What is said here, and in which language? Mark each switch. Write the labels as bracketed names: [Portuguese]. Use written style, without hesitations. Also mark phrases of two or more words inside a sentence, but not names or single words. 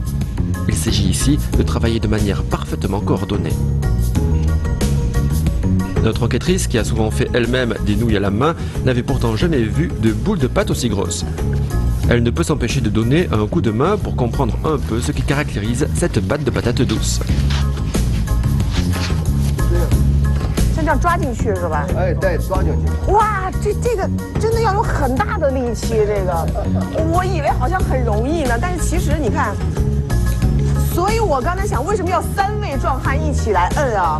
[French] Il s'agit ici de travailler de manière parfaitement coordonnée. Notre enquêtrice, qui a souvent fait elle-même des nouilles à la main, n'avait pourtant jamais vu de boule de pâte aussi grosse. Elle ne peut s'empêcher de donner un coup de main pour comprendre un peu ce qui caractérise cette pâte de patate douce. [Chinese] 像这样抓进去是吧？哎，对，装进去。哇，这个真的要有很大的力气，这个我以为好像很容易呢，但是其实你看，所以我刚才想为什么要3位壮汉一起来摁啊？